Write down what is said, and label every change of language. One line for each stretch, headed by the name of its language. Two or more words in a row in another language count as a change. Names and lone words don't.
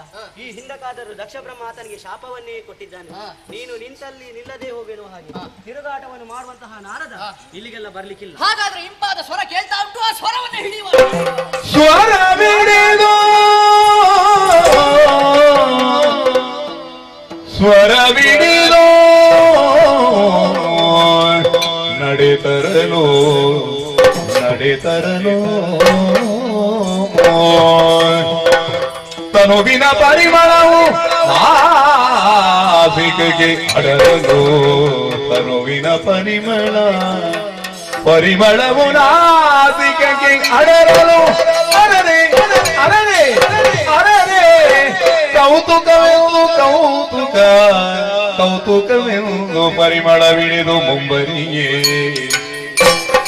Kannada: ಈ ಹಿಂದಕ್ಕಾದರೂ ದಕ್ಷ ಬ್ರಹ್ಮ ಆತನಿಗೆ ಶಾಪವನ್ನೇ ಕೊಟ್ಟಿದ್ದಾನೆ. ನೀನು ನಿಂತಲ್ಲಿ ನಿಲ್ಲದೆ ಹೋಗುವ ಹಾಗೆ ತಿರುಗಾಟವನ್ನು ಮಾಡುವಂತಹ ನಾರದ ಇಲ್ಲಿಗೆಲ್ಲ ಬರ್ಲಿಕ್ಕಿಲ್ಲ. ಹಾಗಾದ್ರೆ ಇಂಪಾದ ಸ್ವರ ಕೇಳ್ತಾ ಉಂಟು, ಆ ಸ್ವರವನ್ನು ಹಿಡಿಯುವ. ಸ್ವರ ಬಿಡಿದು ಸ್ವರ ಬಿಡಿದು ನಡೆತರಲು ನಡೆತರಲು ತನುವಿನ ಪರಿಮಳವು ನಾಸಿಕೆಗೆ ಅಡರಲು ತನುವಿನ ಪರಿಮಳವು ನಾಸಿಕೆಗೆ ಅಡರಲು ಅರರೆ ಅರರೆ ಅರರೆ ಕೌತುಕವೆಂದು ಕೌತುಕವೆಂದು ಪರಿಮಳವಿಳಿದು ಮುಂಬರಿಯೇ